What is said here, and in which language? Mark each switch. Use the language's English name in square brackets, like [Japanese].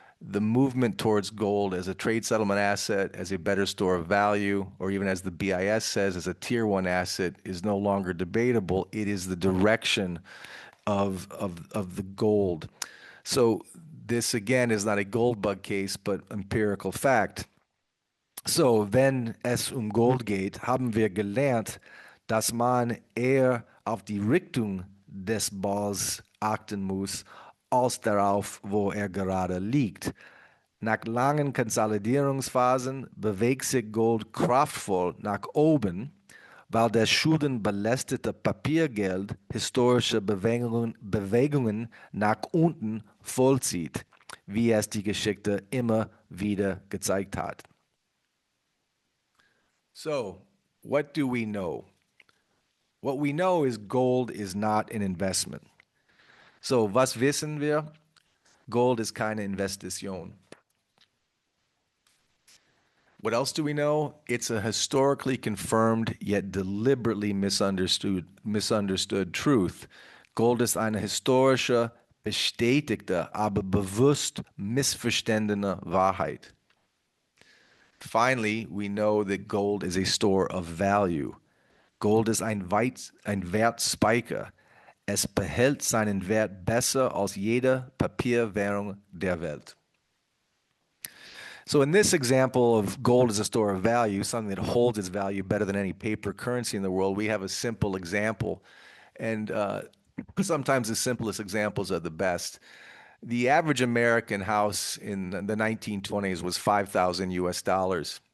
[English] The movement towards gold as a trade settlement asset, as a better store of value, or even as the BIS says, as a tier one asset, is no longer debatable. It is the direction of the gold. So this again is not a gold bug case, but empirical fact. [German] So, wenn es Gold geht, haben wir gelernt, dass man eher auf die Richtung des Balls achten muss, als darauf, wo gerade liegt. Nach langen Konsolidierungsphasen bewegt sich Gold kraftvoll nach oben, weil das schuldenbelastete Papiergeld historische Bewegungen nach unten vollzieht, wie es die Geschichte immer wieder gezeigt hat. [English] So, what do we know? What we know is gold is not an investment. [German] So, was wissen wir? Gold is keine Investition. [English] What else do we know? It's a historically confirmed yet deliberately misunderstood truth. [German] Gold ist eine historische, bestätigte, aber bewusst missverstandene Wahrheit. [English] Finally, we know that gold is a store of value. [German] Gold ist ein Wertspeicher. Es behält seinen Wert besser als jede Papierwährung der Welt. [English] So in this example of gold as a store of value, something that holds its value better than any paper currency in the world, we have a simple example. And sometimes the simplest examples are the best. The average American house in the 1920s was 5,000 US dollars.